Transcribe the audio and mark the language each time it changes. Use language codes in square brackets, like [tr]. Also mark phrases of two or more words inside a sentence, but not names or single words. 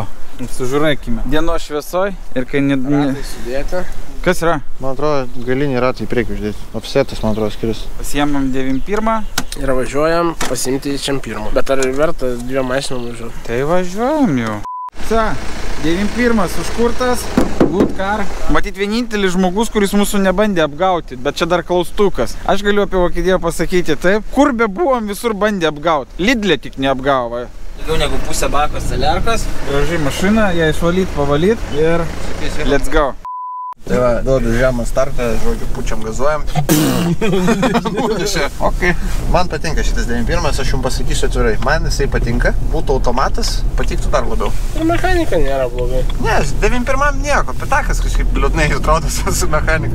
[lt] Sužiūrėkime. Dienos šviesoj ir kai Ratai sudėti. Kas yra? Man atrodo, galiniai ratai į priekį uždėti. Offsetas, man atrodo, skiris. Pasiemam 91. Ir važiuojam pasimti į Čempirmą. Bet ar verta dviem mašinom važiuoti? Tai važiuojam jau. Sa, 91 užkurtas. [en] Good car. [lt] Matyt, vienintelis žmogus, kuris mūsų nebandė apgauti, bet čia dar klaustukas. Aš galiu apie Vokietiją pasakyti taip. Kur be buvom, visur bandė apgauti. Lidlė tik neapgavo. Daugiau negu pusę bakos celerkas. Gražiai mašina, ją išvalyt, pavalyt ir [en] let's go. [lt] Tai va, duodu žemą startą, žodžiu, pučiam gazuojam. Okay. Man patinka šitas 91, aš jums pasakysiu atvirai. Man jisai patinka, būtų automatas, patiktų dar labiau. Ir mechanika nėra blogai. Ne, 91 nieko, pitakas kažkaip liūdnai atrodo su mechanika.